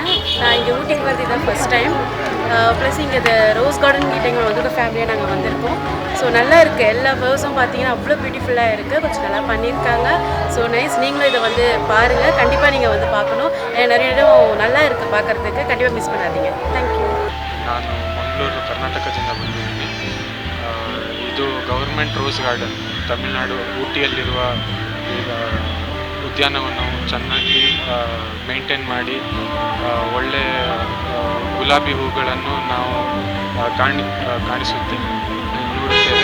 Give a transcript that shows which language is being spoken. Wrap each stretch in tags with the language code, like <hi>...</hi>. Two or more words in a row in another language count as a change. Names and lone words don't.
<ta>நான் இங்கே ஊட்டிக்கு வருது இதான்</ta> <en>first time.</en> <ta>ப்ளஸ் இங்கே இந்த</ta> <en>rose garden</en> <ta>கிட்ட எங்கள் வந்து ஃபேமிலியாக நாங்கள் வந்திருக்கோம். ஸோ நல்லா இருக்குது. எல்லா பேர்ஸும் பார்த்தீங்கன்னா அவ்வளோ பியூட்டிஃபுல்லாக இருக்குது. கொஞ்சம் நல்லா பண்ணியிருக்காங்க.</ta> <en>so nice.</en> <ta>நீங்களும் இதை வந்து பாருங்கள். கண்டிப்பாக நீங்கள் வந்து பார்க்கணும். நிறைய இடம் நல்லா இருக்குது பார்க்குறதுக்கு. கண்டிப்பாக மிஸ் பண்ணாதீங்க.</ta> <kn>ಥ್ಯಾಂಕ್ಯೂ. ನಾನು ಮಂಗಳೂರು ಕರ್ನಾಟಕದಿಂದ ಬಂದಿದ್ದೀನಿ. ಇದು</kn> <en>government rose garden,</en> <kn>ತಮಿಳುನಾಡು ಊಟಿಯಲ್ಲಿರುವ ಈಗ ಉದ್ಯಾನವನ್ನು ಚೆನ್ನಾಗಿ ಮೇಂಟೈನ್ ಮಾಡಿ ಒಳ್ಳೆ ಗುಲಾಬಿ ಹೂಗಳನ್ನು ನಾವು ಕಾಣಿಸುತ್ತೇವೆ, ನೋಡುತ್ತೇವೆ.</kn>